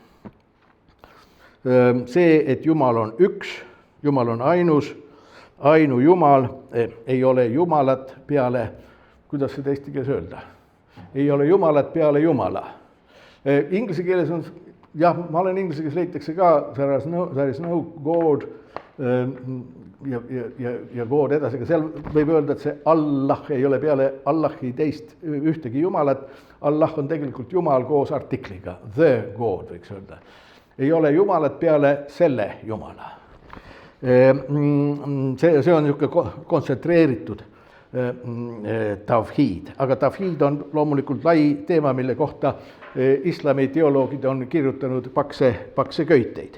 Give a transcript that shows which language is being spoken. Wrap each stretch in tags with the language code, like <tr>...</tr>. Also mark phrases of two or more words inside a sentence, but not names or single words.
<et>See, et Jumal on üks, Jumal on ainus, ainujumal, ei ole Jumalat peale, kuidas seda eesti keeles öelda? Ei ole Jumalat peale Jumala. Inglise keeles on, ma olen inglise keeles leitakse ka,</et> <en>there is no God,</en> <et>ja God edasi, aga seal võib öelda, et see Allah ei ole peale Allahi teist ühtegi Jumalat. Allah on tegelikult Jumal koos artikliga,</et> <en>the God</en> <et>võiks öelda. Ei ole Jumalat peale selle Jumala. See on niisugune kontsentreeritud tavhiid, aga tavhiid on loomulikult lai teema, mille kohta islami teoloogid on kirjutanud pakse köiteid.</et>